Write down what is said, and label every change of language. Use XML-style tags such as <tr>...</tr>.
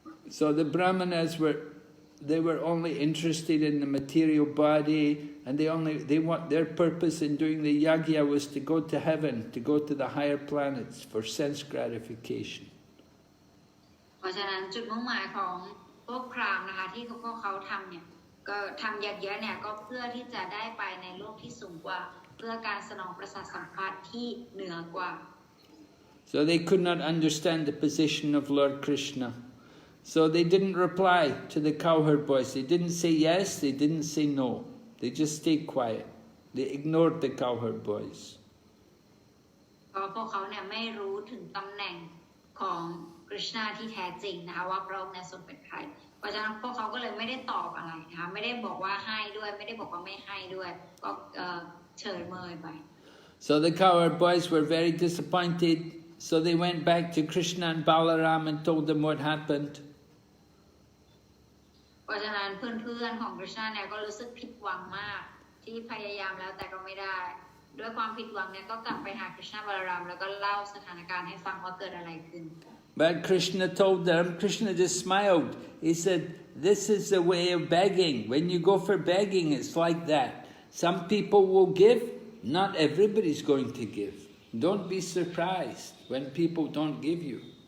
<en>So the Brahmanas they were only interested in the material body, and they want their purpose in doing the yagya was to go to heaven, to go to the higher planets for sense gratification.</en> <th>เพราะฉะนั้นจุดมุ่งหมายของพวกพราหมณ์นะคะที่พวกเขาทำเนี่ยก็ทำยักษ์เนี่ยก็เพื่อที่จะได้ไปในโลกที่สูงกว่าเพื่อการสนองประสาทสัมผัสที่เหนือกว่า</th> <en>So they could not understand the position of Lord Krishna. So they didn't reply to the cowherd boys. They didn't say yes, they didn't say no. They just stayed quiet. They ignored the cowherd boys.</en> <th>เพ ก็พวกเขาเนี่ยไม่รู้ถึงตำแหน่งของกฤษณาที่แท้จริงนะคะว่าพระองค์เนี่ยทรงเป็นใครเพราะฉะนั้นพวกเขาก็เลยไม่ได้ตอบอะไรนะคะไม่ได้บอกว่าให้ด้วยไม่ได้บอกว่าไม่ให้ด้วยก็เฉยเมยไป</th> <en>So the cowherd boys were very disappointed, so they went back to Krishna and Balaram and told them what happened.</en> <th>เพราะฉะนั้นเพื่อนๆของกฤษณาเนี่ยก็รู้สึกผิดหวังมากที่พยายามแล้วแต่ก็ไม่ได้ด้วยความผิดหวังเนี่ยก็กลับไปหากฤษณาบาลารามแล้วก็เล่าสถานการณ์ให้ฟังว่าเกิดอะไรขึ้น</th> <en>But Krishna told them, Krishna just smiled. He said, this is the way of begging. When you go for begging, it's like that. Some people will give, not everybody's going to give. Don't be surprised when people don't give you.</en>